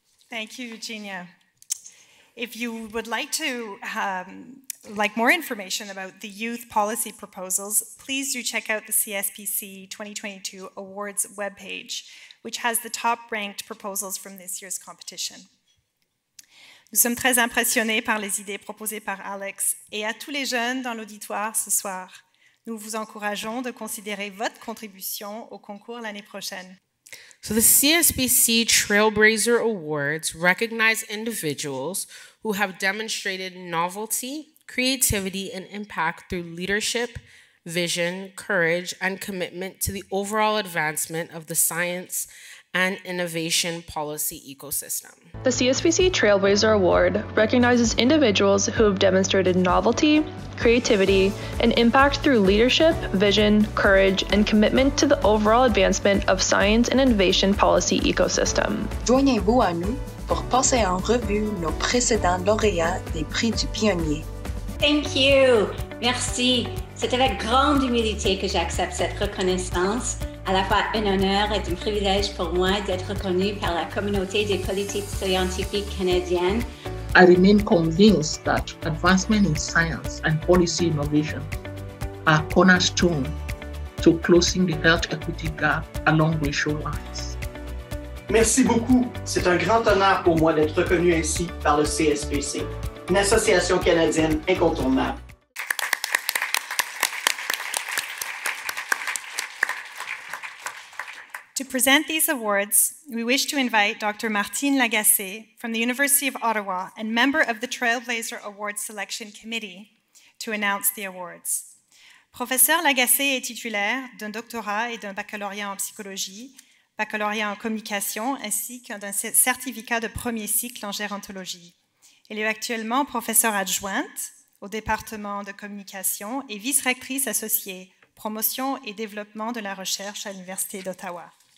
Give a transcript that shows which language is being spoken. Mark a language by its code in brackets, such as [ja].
[en] Thank you, Eugenia. If you would like to more information about the youth policy proposals, please do check out the CSPC 2022 Awards webpage, which has the top-ranked proposals from this year's competition. [fr] Nous sommes très impressionnés par les idées proposées par Alex et à tous les jeunes dans l'auditoire ce soir. Nous vous encourageons de considérer votre contribution au concours l'année prochaine. [en] So the CSPC Trailblazer Awards recognize individuals who have demonstrated novelty, creativity, and impact through leadership, vision, courage, and commitment to the overall advancement of the science and innovation policy ecosystem. The CSPC Trailblazer Award recognizes individuals who have demonstrated novelty, creativity, and impact through leadership, vision, courage, and commitment to the overall advancement of science and innovation policy ecosystem. [fr] Joignez-vous à nous pour passer en revue nos précédents lauréats des prix du pionnier. [en] Thank you. [fr] Merci. C'est avec grande humilité que j'accepte cette reconnaissance. À la fois un honneur et un privilège pour moi d'être reconnu par la communauté des politiques scientifiques canadiennes. [en] I remain convinced that advancement in science and policy innovation are cornerstone to closing the health equity gap along racial lines. [fr] Merci beaucoup. C'est un grand honneur pour moi d'être reconnu ainsi par le CSPC, une association canadienne incontournable. [en] To present these awards, we wish to invite Dr. Martine Lagacé from the University of Ottawa and member of the Trailblazer Awards Selection Committee to announce the awards. [fr] Professeur Lagacé est titulaire d'un doctorat et d'un baccalauréat en psychologie, baccalauréat en communication ainsi qu'un certificat de premier cycle en gérontologie. Elle est actuellement professeure adjointe au département de communication et vice-rectrice associée promotion et développement de la recherche à l'Université d'Ottawa.